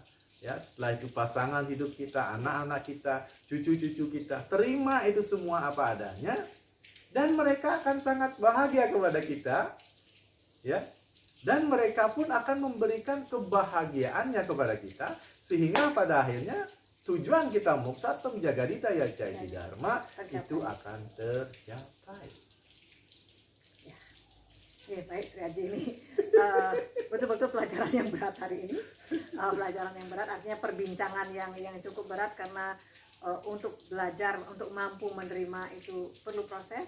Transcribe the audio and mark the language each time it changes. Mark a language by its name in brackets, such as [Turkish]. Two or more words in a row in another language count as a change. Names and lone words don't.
[Indonesian] Ya, setelah itu pasangan hidup kita, anak-anak kita, cucu-cucu kita. Terima itu semua apa adanya, dan mereka akan sangat bahagia kepada kita. Ya. Dan mereka pun akan memberikan kebahagiaannya kepada kita, sehingga pada akhirnya tujuan kita [Sanskrit] moksatem jagadita yacai dharma [Indonesian] itu akan tercapai. Ya, baik Sri Aji, ini betul-betul pelajaran yang berat hari ini. Pelajaran yang berat, artinya perbincangan yang cukup berat, karena untuk belajar, untuk mampu menerima itu perlu proses.